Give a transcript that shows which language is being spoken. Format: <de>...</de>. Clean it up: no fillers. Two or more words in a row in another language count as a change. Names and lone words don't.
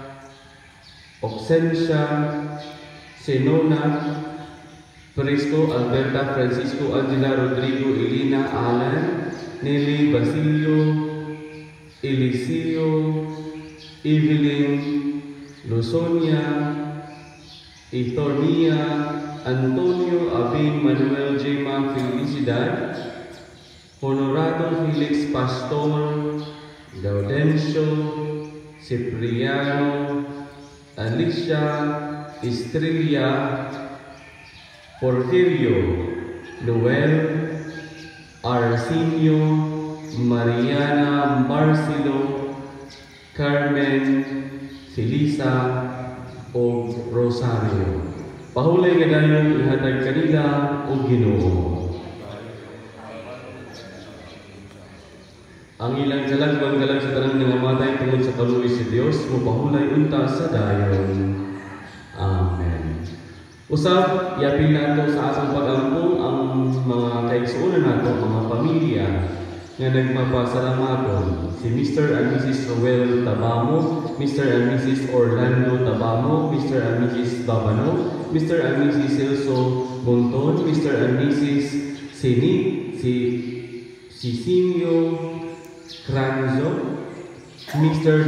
<ceb>Oxencia, Senona, Prisco, Alberta, Francisco, Angela, Rodrigo, Elena, Alan, Nelly, Basilio, Eliseo, Evelyn, Lusonia, Itonia, Antonio, Abing, Manuel, Jema, Felicidad, Honorado, Felix, Pastor, Gaudencio, Cipriano, Alicia, Estrella, Porfirio, Noel, Arsenio, Mariana, Marcelo, Carmen, Felisa, o Rosario. Pahulay nga dayon ihatag kanila o Ginoo. Ang ilang kalagwang galag sa tanang nangamatay tungod sa kaluoy sa Dios mo pahulay unta sa dayon. Amen. Usab, yapil nato sa asang pagampo ang mga kaigsuonan nato, mga pamilya nga nagmapasalamaton. Si</ceb> <en>Mr. and Mrs.</en> <ceb>Roel Tabamo,</ceb> <en>Mr. and Mrs.</en> <ceb>Orlando Tabamo,</ceb> <en>Mr. and Mrs.</en> <ceb>Babano,</ceb> <en>Mr. and Mrs.</en> <ceb>Celso Monton,</ceb> <en>Mr. and Mrs.</en> <ceb>Sini, Sisinio Cranzo, Mr.</ceb>